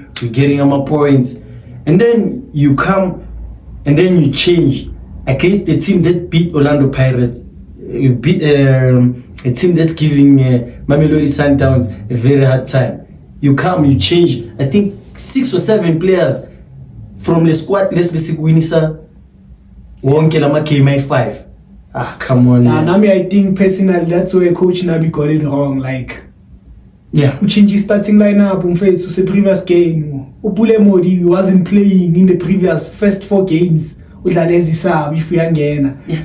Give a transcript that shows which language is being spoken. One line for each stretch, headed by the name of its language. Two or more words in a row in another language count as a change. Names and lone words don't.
English: We're getting our points. And then you come and then you change against the team that beat Orlando Pirates. You beat a team that's giving Mamelodi Sundowns a very hard time. You come, you change. I think 6 or 7 players from the squad. Let's basically win
Zulu: wonke lama
English: KMI 5. Come on. Yeah, Nami, I think personally that's where Coach Nabi got it wrong. Like, yeah, change his starting lineup to the previous game. Upule Modi wasn't playing in the previous first 4 games. If we again. Yeah.